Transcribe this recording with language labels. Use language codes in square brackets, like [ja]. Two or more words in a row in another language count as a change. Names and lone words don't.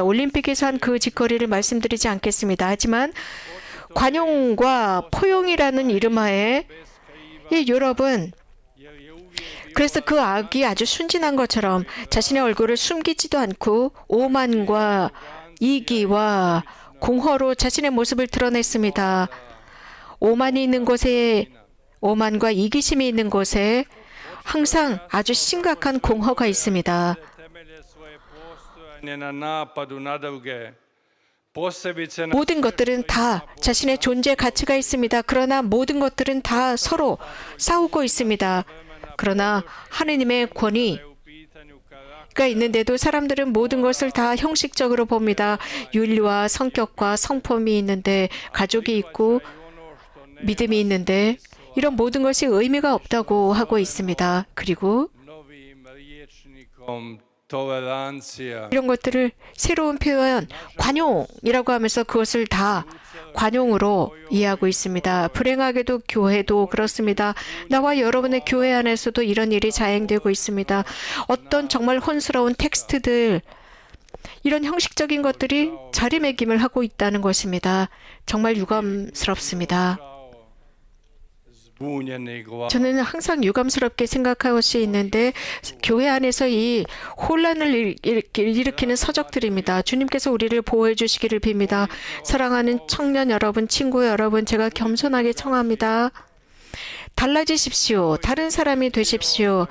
[ko] 올림픽에서 한 그 짓거리를 말씀드리지 않겠습니다. 하지만 관용과 포용이라는 이름하에 이 유럽은 그래서 그 악이 아주 순진한 것처럼 자신의 얼굴을 숨기지도 않고 오만과 이기와 공허로 자신의 모습을 드러냈습니다. 오만이 있는 곳에, 오만과 이기심이 있는 곳에 항상 아주 심각한 공허가 있습니다. [hr] temelje svoje postojanje na napadu na druge. Posebice na [ko] 모든 것들은 다 자신의 존재 가치가 있습니다. 그러나 모든 것들은 다 서로 싸우고 있습니다. 그러나 하느님의 권위가 [hr] u pitanju karakter [ko] 있는데도 사람들은 모든 것을 다 형식적으로 봅니다. 윤리와 성격과 성품이 있는데, 가족이 있고 믿음이 있는데 이런 모든 것이 의미가 없다고 하고 있습니다. 그리고 [hr] novim rječnikom tolerancija. [ko] 이런 것들을 새로운 표현, 관용이라고 하면서 그것을 다 관용으로 이해하고 있습니다. 불행하게도 교회도 그렇습니다. 나와 여러분의 교회 안에서도 이런 일이 자행되고 있습니다. 어떤 정말 혼스러운 텍스트들, 이런 형식적인 것들이 자리매김을 하고 있다는 것입니다. 정말 유감스럽습니다. [hr] Zbunjeni glas. [ko] 저는 항상 유감스럽게 생각할 수 있는데 교회 안에서 이 혼란을 일으키는 서적들입니다. 주님께서 우리를 보호해 주시기를 빕니다. 사랑하는 청년 여러분, 친구 여러분, 제가 겸손하게 청합니다. 달라지십시오. 다른 사람이 되십시오.